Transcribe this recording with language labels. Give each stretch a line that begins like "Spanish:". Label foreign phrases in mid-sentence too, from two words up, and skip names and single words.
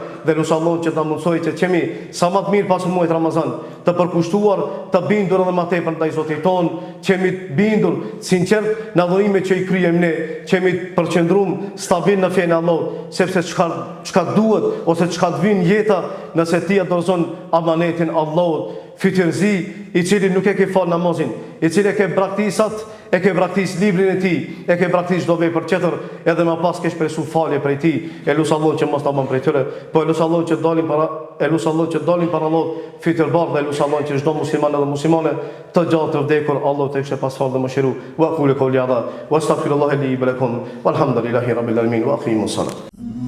Albanian: Dhe elusi Allahu që na mësoj që të jemi sa më të mirë pas muajit Ramazan, të përkushtuar, të bindur edhe më tepër ndaj Zotit ton, që jemi të bindur sinqert në adhurimet që i kryejmë ne, që jemi të përqendruar stabil në fenë e Allahut, sepse çka duhet ose çka të vijnë jeta nëse ti dorëzon amanetin Allahut, fytyrëzi i cili nuk e ke fal namazin, i cili e ke braktisat, e ke braktis librin e tij, e ke braktis çdo vepër tjetër, edhe më pas ke shpresu falje prej tij. Elusi Allahu që mos ta bën prej tyre, po elusi Allahu që dalin para Allahut fytyrbar, dhe elusi Allahu që çdo musliman edhe muslimane të gjallë të vdekur Allahu të kishte pas fal dhe mëshiru.
Arabic: وقولوا قولي هذا وأستغفر الله لي ولكم والحمد لله رب العالمين وأقم الصلاة.